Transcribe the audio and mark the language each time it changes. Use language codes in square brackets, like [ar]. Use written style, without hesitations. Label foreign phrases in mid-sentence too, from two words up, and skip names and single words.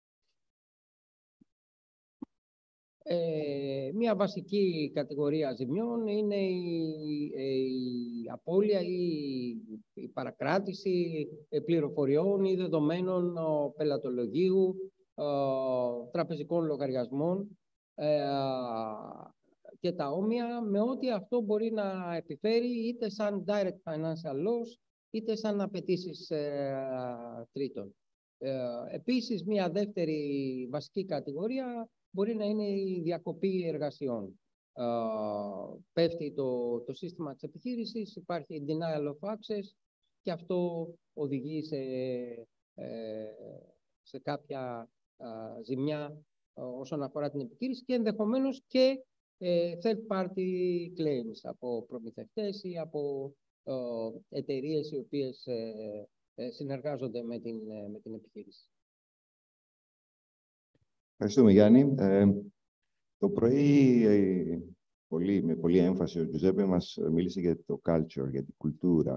[el] Μία βασική κατηγορία ζημιών είναι η απώλεια ή η παρακράτηση πληροφοριών ή δεδομένων πελατολογίου, τραπεζικών λογαριασμών και τα όμοια, με ό,τι αυτό μπορεί να επιφέρει είτε σαν [en] direct financial loss [el] είτε σαν απαιτήσεις τρίτων. Επίσης, μία δεύτερη βασική κατηγορία μπορεί να είναι η διακοπή εργασιών. Πέφτει το σύστημα της επιχείρησης, υπάρχει [en] denial of access [el] και αυτό οδηγεί σε κάποια ζημιά όσον αφορά την επιχείρηση και ενδεχομένως και [en] third party claims [el] από προμηθευτές ή από εταιρείες οι οποίες συνεργάζονται με την επιχείρηση. Ευχαριστούμε, Γιάννη. Το πρωί, με πολύ έμφαση, ο Τζουζέπε μας μίλησε για το culture, για την κουλτούρα.